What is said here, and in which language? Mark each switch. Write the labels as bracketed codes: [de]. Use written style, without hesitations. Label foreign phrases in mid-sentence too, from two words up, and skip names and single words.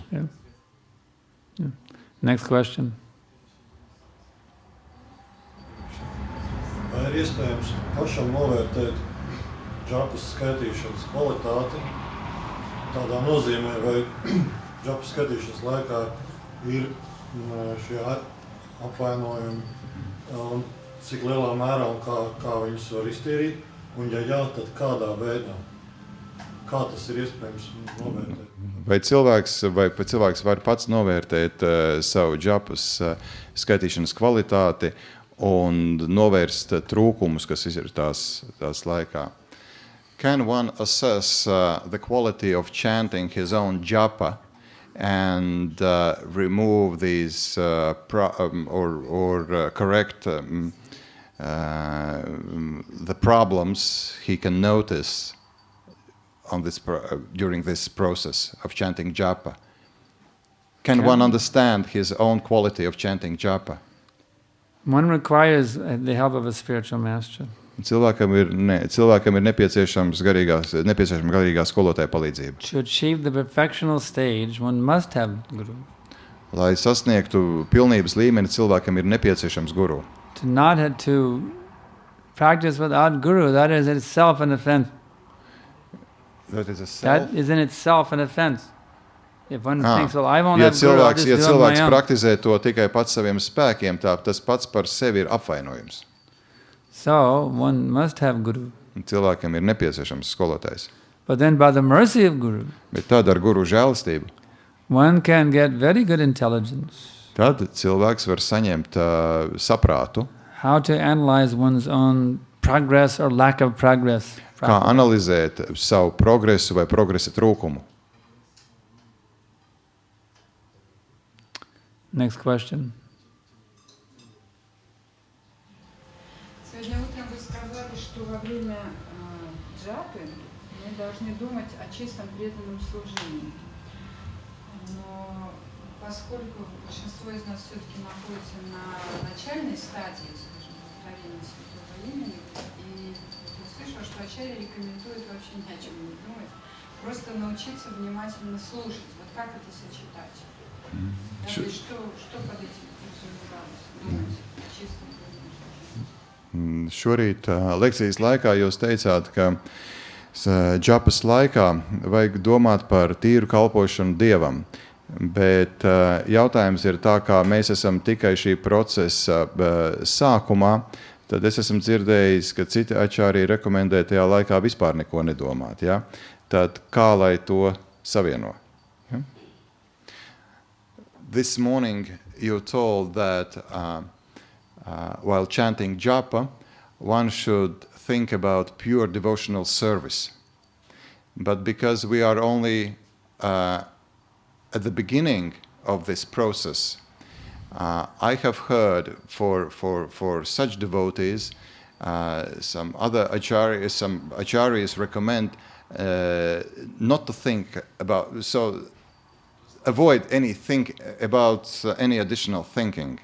[en] Yeah. Yeah. Next question. [lv] Vai ir iespējams pašam novērtēt džapas skaitīšanas kvalitāti? Tādā nozīmē, vai džapas skaitīšanas laikā ir šie apvainojumi, cik lielā mērā un kā viņus var iztīrīt? Un ja jā, tad kādā veidā? Kā tas ir iespējams novērtēt? Vai cilvēks var pats novērtēt savu džapas skaitīšanas kvalitāti un novērst trūkumus, kas ir tās laikā? [en] Can one assess the quality of chanting his own japa and remove these correct the problems he can notice on this during this process of chanting japa? Can one understand his own quality of chanting japa? One requires the help of a spiritual master. [lv] Cilvēkam ir nepieciešama garīgā skolotāja palīdzība. [en] To achieve the perfectional stage, one must have guru. [lv] Lai sasniegtu pilnības līmeni, cilvēkam ir nepieciešams guru. [en] To not have to practice without guru, that is itself an offense. That is a self. That is in itself an offense. If one thinks, well, I won't [lv] Ja [en] have guru, I'll just do it on [lv] cilvēks [en] my own. [lv] praktizē to tikai pats saviem spēkiem, tas pats par sevi ir apvainojums. [en] So, one must have guru. [lv] Un cilvēkam ir nepieciešams skolotājs. [en] But then by the mercy of guru, [lv] Bet tad ar guru žēlastību, [en] one can get very good intelligence. [lv] tad cilvēks var saņemt saprātu, [en] How to analyze one's own progress or lack of progress. [lv] kā analizēt savu progresu vai progresa trūkumu. [en] Next question. [ru] Сегодня утром вы сказали, что во время джапы мы должны думать о чистом преданном служении. Но поскольку большинство из нас все-таки находится на начальной стадии, скажем, повторение святого имени. И я слышала, что Ачарья рекомендует вообще ни о чем не думать, просто научиться внимательно слушать. Вот как это сочетать? Да, и что под этим подразумевалось? Думать о чистом преданном служении. [lv] Šorīt lekcijas laikā jūs teicāt, ka džapas laikā vajag domāt par tīru kalpošanu Dievam. Bet jautājums ir tā, kā mēs esam tikai šī procesa sākumā, tad es esmu dzirdējis, ka citi ačārī rekomendē tajā laikā vispār neko nedomāt. Ja? Tad kā lai to savieno? Ja? [en] This morning you told that while chanting japa, one should think about pure devotional service. But because we are only at the beginning of this process, I have heard for such devotees, some acharyas recommend not to think about, so avoid any additional thinking.